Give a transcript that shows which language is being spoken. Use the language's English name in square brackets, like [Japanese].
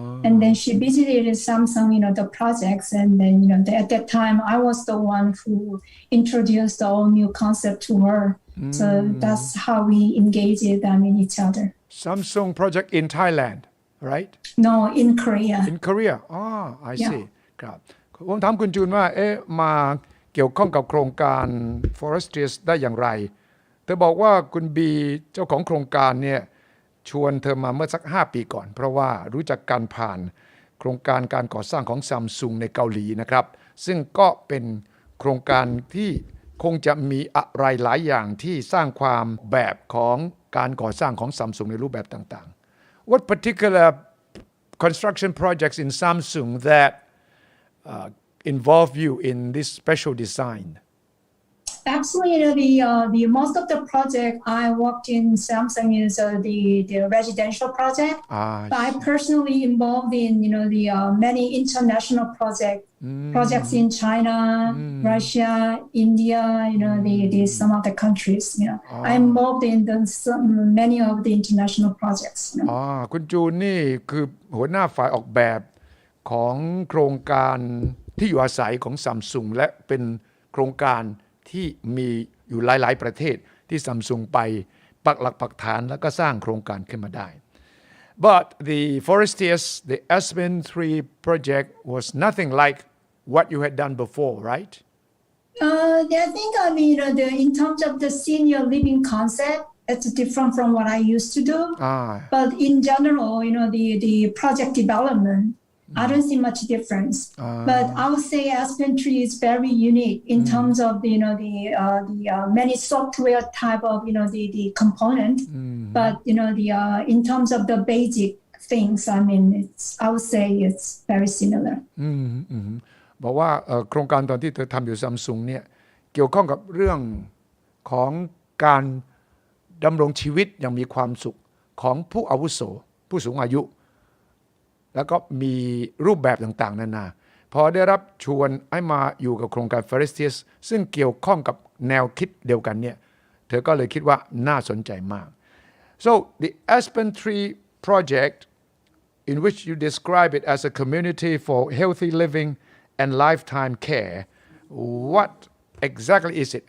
[English] And then she visited Samsung the projects, and then at that time I was the one who introduced the all new concept to her. So that's how we engaged each other. Samsung project in Thailand, right? No, in Korea. In Korea. I see. [Thai] ครับผมถามคุณจูนว่ามาเกี่ยวข้องกับโครงการ Forestias ได้อย่างไรเธอบอกว่าคุณบีเจ้าของโครงการเนี่ยชวนเธอมาเมื่อสัก5ปีก่อนเพราะว่ารู้จักกันผ่านโครงการการก่อสร้างของ Samsung ในเกาหลีนะครับซึ่งก็เป็นโครงการที่ คงจะมีอะไรหลายอย่างที่สร้างความแบบของการก่อสร้างของ Samsung ในรูปแบบต่างๆ [English] What particular construction projects in Samsung that involve you in this special design? Actually, the most of the project I worked in Samsung is the residential project. But I personally involved in the many international projects in China, Russia, India. The some of the countries. I'm involved in many of the international projects. [Thai] คุณจูนนี่คือหัวหน้าฝ่ายออกแบบของโครงการที่อยู่อาศัยของ Samsung และเป็นโครงการที่มีอยู่หลายๆประเทศที่ Samsung ไปปักหลักปักฐานแล้วก็สร้างโครงการขึ้นมาได้ [English] But the Forestias, the Aspen Tree project was nothing like what you had done before, right? I think in terms of the senior living concept, it's different from what I used to do. But in general, the project development.I don't see much difference, but I would say Aspen Tree is very unique in terms of the many software type of the component, but in terms of the basic things, I mean, I would say it's very similar. [Thai] บอกว่าโครงการตอนที่เธอทำอยู่ Samsung เนี่ยเกี่ยวข้องกับเรื่องของการดำรงชีวิตอย่างมีความสุขของผู้อาวุโสผู้สูงอายุ แล้วก็มีรูปแบบต่างๆนานาพอได้รับชวนให้มาอยู่กับโครงการ Forestias ซึ่งเกี่ยวข้องกับแนวคิดเดียวกันเนี่ยเธอก็เลยคิดว่าน่าสนใจมาก [English] So the Aspen Tree project in which you describe it as a community for healthy living and lifetime care what exactly is it?